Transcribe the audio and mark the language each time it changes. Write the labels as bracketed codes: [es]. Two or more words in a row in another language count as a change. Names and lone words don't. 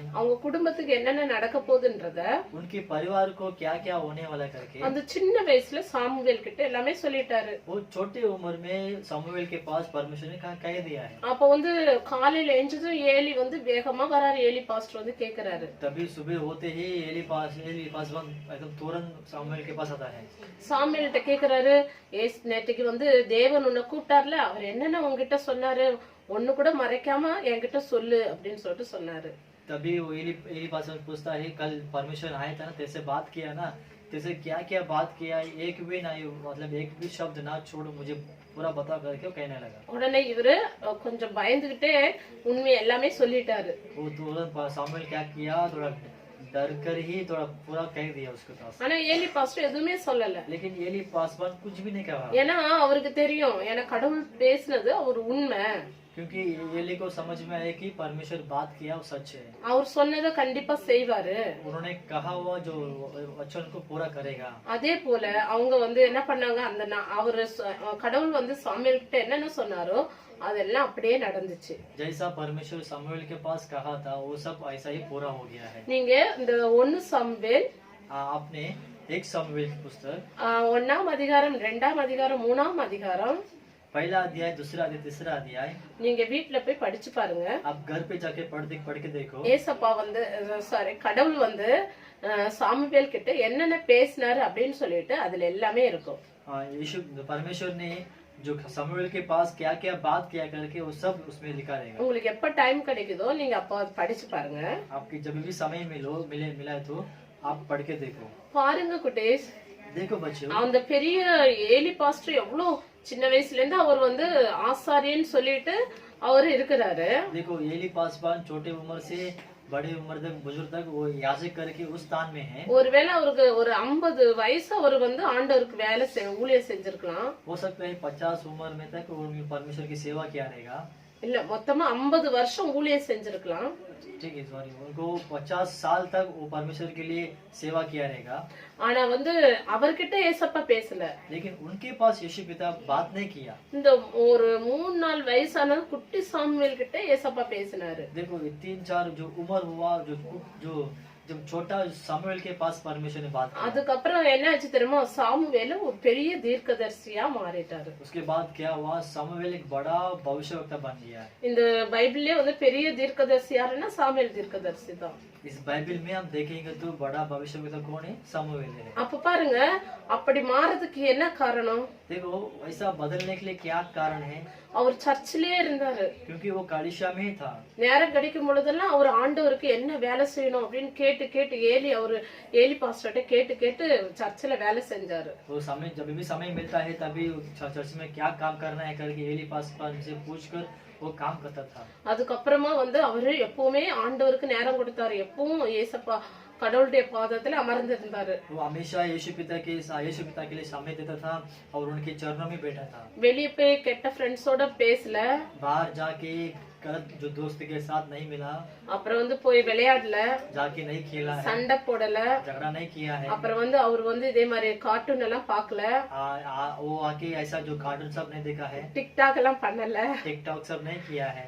[ta] அவங்க குடும்பத்துக்கு என்னென்ன நடக்க போகுதுன்றத [hi] उनके परिवार को क्या क्या होने वाला करके [ta] அந்த சின்ன வயசுல சாமுவேல் கிட்ட எல்லாமே சொல்லிட்டாரு. [hi] वो छोटे उम्र में सामुएल के पास परमेश्वर ने कह दिया है। [ta] அப்ப வந்து காலையில எஞ்சதும் ஏலி வந்து வேகமா வராரு, ஏலி பாஸ்டர் வந்து கேக்குறாரு. [hi] तभी सुबह होते ही एली पासवान एकदम तुरंत सामुएल के पास आता है। [ta] சாமுவேல்கிட்ட கேக்குறாரு, நேற்றுக்கு வந்து தேவன் உன்னை கூப்பிட்டார்ல, அவர் என்னென்ன உங்ககிட்ட சொன்னாரு, ஒண்ணு கூட மறைக்காம என்கிட்ட சொல்லு அப்படின்னு சொல்லிட்டு சொன்னாரு. [hi] तभी वो एली पासवान पूछता है, कल परमेश्वर आया था ना, तेरे बात किया ना, तेरे क्या क्या बात किया, एक भी ना मतलब एक भी शब्द ना छोड़ो, मुझे पूरा बता करके कहने लगा। [ta] உடனே இவரு கொஞ்சம் பயந்துகிட்டே உண்மை எல்லாமே சொல்லிட்டாரு. [hi] वो तुरंत सामुएल क्या किया, थोड़ा डर कर ही थोड़ा पूरा कह दिया उसके पास। [ta] ஆனா ஏலி பாஸ்டர் எதுவுமே சொல்லல. [hi] लेकिन एली पासवान कुछ भी नहीं कहा, [ta] ஏன்னா அவருக்கு தெரியும், ஏன்னா கடவுள் பேசினது அவர் உண்மை, [hi] क्योंकि एली को समझ में आया कि परमेश्वर बात किया वो सच है, [ta] அவர் சொன்னதை கண்டிப்பா செய்வாரு, [hi] उन्होंने कहा हुआ जो वचन को पूरा करेगा। [ta] அதே போல அவங்க வந்து என்ன பண்ணாங்க, அந்த அவரு கடவுள் வந்து சாமுவேல் கிட்ட என்னென்ன சொன்னாரோ அதெல்லாம் அப்படியே நடந்துச்சு. [hi] जैसा परमेश्वर सामुएल के पास कहा था वो सब ऐसा ही पूरा हो गया है। [ta] நீங்க இந்த 1 சாமுவேல் [hi] आपने एक सामुएल की पुस्तक [ta] 1ஆம் அதிகாரம் 2ஆம் அதிகாரம் 3ஆம் அதிகாரம் [hi] पहला अध्याय, दूसरा अध्याय, तीसरा अध्याय [ta] நீங்க வீட்ல போய் படிச்சு பாருங்க. [hi] आप घर पे जाके पढ़ के देखो। [ta] ஏசப்பா வந்து கடவுள் வந்து சாமுவேல் கிட்ட என்னென்ன பேசினாரு அப்படின்னு சொல்லிட்டு அதுல எல்லாமே இருக்கும். [hi] यीशु परमेश्वर ने जो सामुएल के पास क्या क्या बात किया करके वो सब उसमें लिखा रहेगा। [ta] உங்களுக்கு எப்ப டைம் கிடைக்குதோ நீங்க அப்ப படிச்சு பாருங்க. [hi] आपकी जब भी समय मिला तो आप पढ़ के देखो। [ta] பாருங்க குட்டீஸ், [hi] देखो बच्चों, [ta] அந்த பெரிய ஏலி பாஸ்டர் எவ்வளவு சின்ன வயசுல இருந்து அவர் வந்து ஆசாரியன்னு சொல்லிட்டு அவரு இருக்கிறாரு. [hi] देखो एली पासवान छोटे उम्र से बड़े उम्र तक बुजुर्ग तक वो याजक करके उस स्थान में है। [ta] ஒருவேளை அவருக்கு ஒரு 50 வயசு அவர் வந்து ஆண்டவருக்கு ஊழியம் செஞ்சிருக்கலாம். [hi] हो सकता है 50 उम्र में तक वो परमेश्वर की सेवा किया रहेगा। [ta] இல்ல மொத்தமா 50 வருஷம் ஊழியம் செஞ்சிருக்கலாம். [hi] ठीक है, सॉरी, उनको 50 साल तक वो परमेश्वर के लिए सेवा किया रहेगा। [ta] ஆனா வந்து அவர்கிட்ட ஏசப்பா பேசல. [hi] लेकिन उनके पास यीशु पिता बात नहीं किया। [ta] இந்த ஒரு 3-4 வயசான குட்டி சாமுவேல் கிட்ட ஏசப்பா பேசினாரு. [hi] देखो ये 3-4 जो उम्र हुआ, जो जब छोटा सामुएल के पास परमेश्वर ने बात की, [ta] அதுக்கப்புறம் என்ன ஆச்சு தெரியுமா, சாமுவேல் ஒரு பெரிய தீர்க்கதரிசியா மாறிட்டாரு. [hi] उसके बाद क्या हुआ, सामुएल एक बड़ा भविष्यवक्ता बन गया। [ta] இந்த பைபிள்லயே வந்து பெரிய தீர்க்கதரிசி யாருன்னா சாமுவேல் தீர்க்கதரிசி தான். [hi] इस बाइबल में हम देखेंगे तो बड़ा भविष्यवक्ता कौन है, सामुएल है। [ta] அப்ப பாருங்க, அப்படி மாறதுக்கு என்ன காரணம், [hi] देखो ऐसा बदलने के लिए क्या कारण है, [ta] அவர் சர்ச்சிலே இருந்தாரு. [hi] क्योंकि वो कलीसिया में ही था। [ta] நேரம் கிடைக்கும் பொழுதெல்லாம் அவர் ஆண்டவருக்கு என்ன வேலை செய்யணும் அப்படின்னு கேட்டு கேட்டு ஏலி பாஸ்டர்ட்ட கேட்டு கேட்டு சர்ச்சில் வேலை செஞ்சாரு. [hi] वो समय जब भी समय मिलता है तभी चर्च में क्या काम करना है करके एली पास से पूछकर वो काम करता था। [ta] அதுக்கப்புறமா வந்து அவரு எப்பவுமே ஆண்டவருக்கு நேரம் கொடுத்தாரு. எப்பவும் ஏசப்பா கடவுளுடைய பாதத்துல அமர்ந்திருந்தாரு. [hi] वो हमेशा यीशु पिता के लिए समय देता था और उनके चरणों में बैठा था। [ta] வெளியே போய் கெட்ட ஃப்ரெண்ட்ஸோட பேசல, [hi] बाहर जाके गलत जो दोस्त के साथ नहीं मिला, [ta] அப்புறம் வந்து போய் விளையாடல, [hi] जाके नहीं खेला है, [ta] சண்டை போடல, [hi] झगड़ा नहीं किया है। [ta] அப்புறம் வந்து அவர் வந்து இதே மாதிரி கார்ட்டூன் எல்லாம் பார்க்கல, [hi] वो आके ऐसा जो कार्टून सब नहीं देखा है, [ta] டிக்டாக் எல்லாம் பண்ணல, [hi] टिकटॉक सब नहीं किया है,